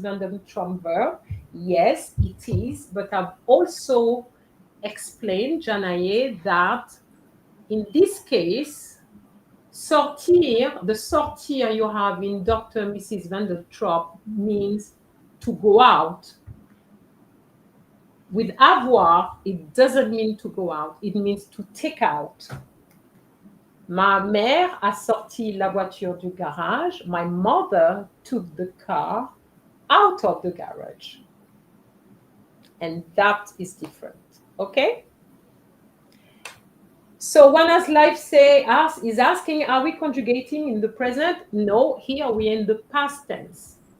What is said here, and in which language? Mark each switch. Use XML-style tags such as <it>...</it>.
<en>Van den Tromber? Yes, it is. But I've also explained, Janae, that in this case, sortir, the sortir you have in Dr. Mrs. Van der Trop means to go out. With avoir, it doesn't mean to go out. It means to take out.</en> <fr>Ma mère a sorti la voiture du garage.</fr> <en>My mother took the car out of the garage. And that is different. Okay? So One as Life is asking, are we conjugating in the present? No, here we're in the past tense.</en>